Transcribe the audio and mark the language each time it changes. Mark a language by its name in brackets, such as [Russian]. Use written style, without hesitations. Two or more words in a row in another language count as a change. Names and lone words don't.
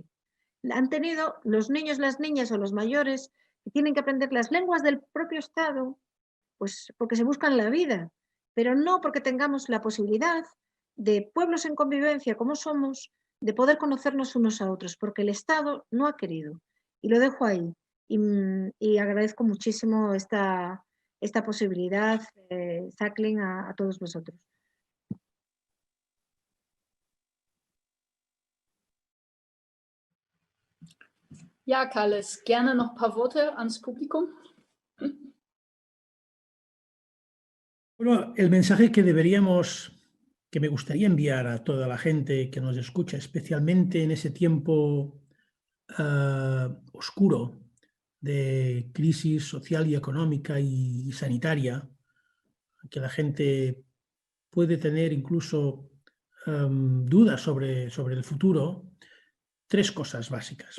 [Spanish] Han tenido los niños, las niñas o los mayores que tienen que aprender las lenguas del propio Estado, pues porque se buscan la vida, pero no porque tengamos la posibilidad de pueblos en convivencia como somos, de poder conocernos unos a otros, porque el Estado no ha querido. Y lo dejo ahí. Y agradezco muchísimo esta posibilidad, Jacqueline, a todos vosotros. [German] Ja, Carles, gerne noch ein paar Worte ans Publikum. [Spanish] Bueno, el mensaje que me gustaría enviar a toda la gente que nos escucha, especialmente en ese tiempo oscuro de crisis social y económica y sanitaria, que la gente puede tener incluso dudas sobre el futuro, 3 cosas básicas.